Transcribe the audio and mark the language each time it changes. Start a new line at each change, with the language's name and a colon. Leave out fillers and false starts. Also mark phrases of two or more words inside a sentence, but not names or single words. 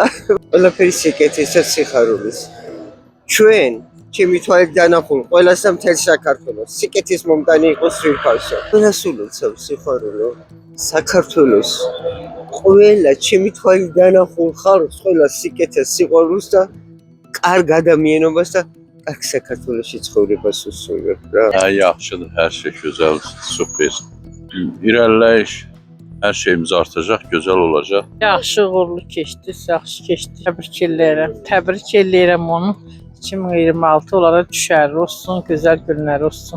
Georgian: ყველაფერი სიკეთისა სიხარულის. ჩვენ ჩემი თვალით დანახულ ყველას და მთელ საქართველოს სიკეთის მომტანი იყოს სრულფასო. ყველას ულოცავ სიხარულო. საქართველოს ყველა ჩემი თვალით დანახულ ხალხს ყველას სიკეთეს სიყვარულს და კარგ ადამიანობას და კარგ საქართველოში ცხოვრებას უსურვებ რა.
Azerbaijani: Yaxşıdır, hər şey gözəl, super. İrəliləyiş, hər şeyimiz artacaq, gözəl olacaq. Yaxşı uğurlu keçdi, yaxşı keçdi. Təbrik eləyirəm onu. 2026 onlara düşərli olsun, gözəl günlər olsun.